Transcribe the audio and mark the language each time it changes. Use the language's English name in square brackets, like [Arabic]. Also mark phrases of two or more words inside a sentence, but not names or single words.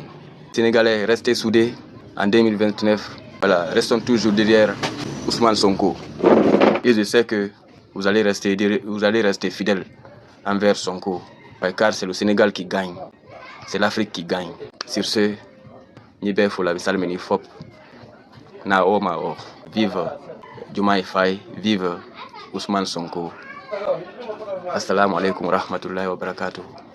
[French] Sénégalais, restez soudés en 2029. Voilà, restons toujours derrière Ousmane Sonko. Et je sais que vous allez rester fidèles envers Sonko. Car c'est le Sénégal qui gagne. C'est l'Afrique qui gagne. Sur ce, Nibefola, Bisalmeni Fop. Nao Mao. Vive Diomaye Faye, vive Ousmane Sonko. [Arabic] السلام عليكم ورحمة الله وبركاته.